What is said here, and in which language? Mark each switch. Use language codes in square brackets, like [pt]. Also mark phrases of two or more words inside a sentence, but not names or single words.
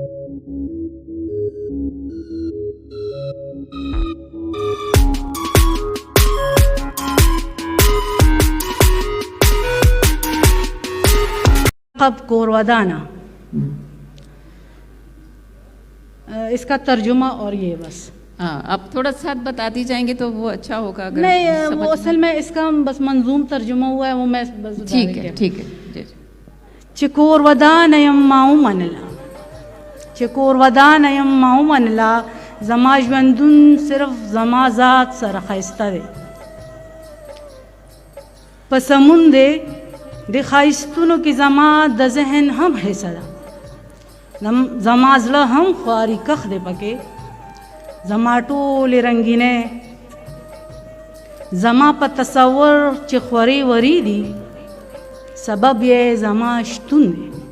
[ur] لقب کوروادانا، اس کا ترجمہ اور یہ بس. آپ تھوڑا ساتھ بتاتی جائیں گے تو وہ اچھا ہوگا. نہیں، وہ اصل میں اس کا بس منظوم ترجمہ ہوا ہے، وہ میں بس. ٹھیک ہے ٹھیک ہے جی. [ps] چکوروادانیم ماؤ منلا، چکوروادانیم ماؤ منلا، زما ژوندون صرف زما ذات سره ښایسته دی. په سمون دی د ښایستونو کې زما د ذهن هم حصه ده، زما زړه هم خواري کښ دی پکې، زما ټولې رنګینې زما په تصور چې خورې وري دي، سبب یې زما شتون دی.